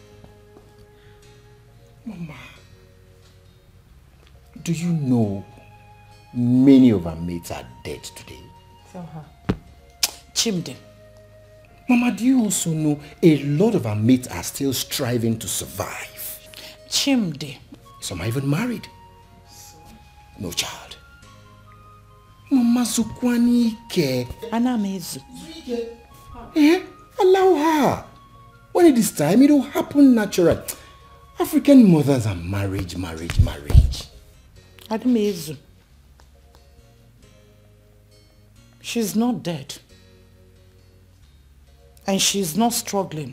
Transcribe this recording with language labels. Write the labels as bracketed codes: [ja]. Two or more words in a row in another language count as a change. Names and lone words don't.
[en] Do you know many of our mates are dead today? Tell her. [ig] Chimde. [en] Mama, do you also know a lot of our mates are still striving to survive? [ig] Chimde. [en] Some are even married. No child. [ig] Mama Zukwani ke. Anamezu. [en] Allow her. When it is time, it will happen naturally. African mothers are marriage. Anamezu. She's not dead. And she's not struggling.